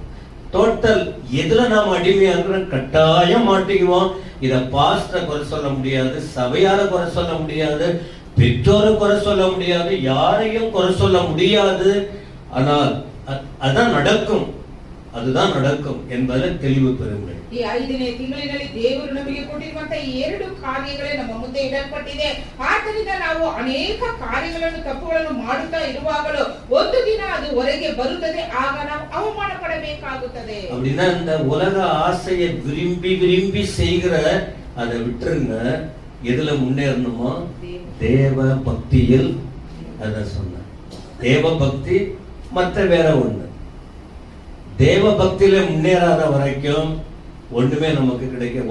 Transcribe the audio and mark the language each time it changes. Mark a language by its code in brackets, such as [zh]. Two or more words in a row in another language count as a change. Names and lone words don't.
[ta] டோட்டல் எதுல நாம் அடிமையா இருக்கிறோம் கட்டாயம் மாட்டிக்குவோம். இத பாஸ்டரை குறை சொல்ல முடியாது, சபையார குறை சொல்ல முடியாது, பெற்றோரை குறை சொல்ல முடியாது, யாரையும் குறை சொல்ல முடியாது. ஆனால் அதான் நடக்கும், அதுதான் நடக்கும் என்பதை தெளிவு பெறுங்கள். [kn] ಈ 5ನೇ ತಿಂಗಳಿನಲ್ಲಿ ದೇವರು ನಮಗೆ ಕೊಟ್ಟಿರುವಂತಹ ಈ ಎರಡು ಕಾರ್ಯಗಳೇ ನಮ್ಮ ಮುಂದೆ ಇಡಲ್ಪಟ್ಟಿದೆ. ಆದ್ದರಿಂದ ನಾವು ಅನೇಕ ಕಾರ್ಯಗಳನ್ನು, ತಪ್ಪುಗಳನ್ನು ಮಾಡುತ್ತಾ ಇರುವಾಗಲೂ ಒಂದು ದಿನ ಅದು ಹೊರಗೆ ಬರುತ್ತದೆ, ಆಗ ನಾವು ಅವಮಾನ ಪಡಬೇಕಾಗುತ್ತದೆ. [ta] அப்படின்னா இந்த உலக ஆசையை விரும்பி விரும்பி செய்கிற அதை விட்டுருங்க. எதுல முன்னேறணுமோ? தேவ பக்தியில். அத சொன்ன தேவ பக்தி, மற்ற வேற ஒண்ணு. தேவ பக்தியில முன்னேறாத வரைக்கும் ஒண்ணுமே நமக்கு கிடைக்கும்.